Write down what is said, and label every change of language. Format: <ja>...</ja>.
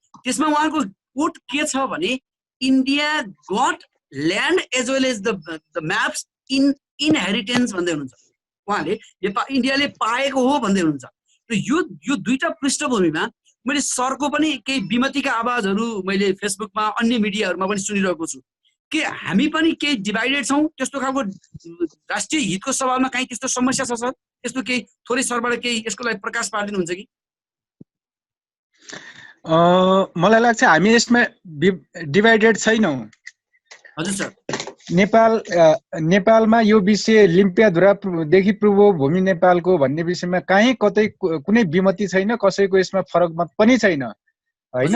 <ne>त्यसमा उहाँको कोट के छ भने</ne> <en>India got land as well as the maps in inheritance</en> <ne>भन्दै हुनुहुन्छ। उहाँले इन्डियाले पाएको हो भन्दै हुनुहुन्छ। र यो दुईटा पृष्ठभूमिमा मैले सरको पनि केही विमतिका आवाजहरू मैले फेसबुकमा अन्य मिडियाहरूमा पनि सुनिरहेको छु। के हामी पनि केही डिभाइडेड छौँ? त्यस्तो खालको राष्ट्रिय हितको सवालमा कहीँ त्यस्तो समस्या छ सर? त्यस्तो केही थोरै सरबाट केही यसको लागि प्रकाश पारिदिनुहुन्छ कि? मलाई लाग्छ हामी यसमा डिभाइडेड छैनौँ। हजुर सर। नेपालमा यो विषय लिम्पियाधुरादेखि पूर्व भूमि नेपालको भन्ने विषयमा कहीँ कतै कुनै विमति छैन, कसैको यसमा फरक मत पनि छैन होइन।</ne>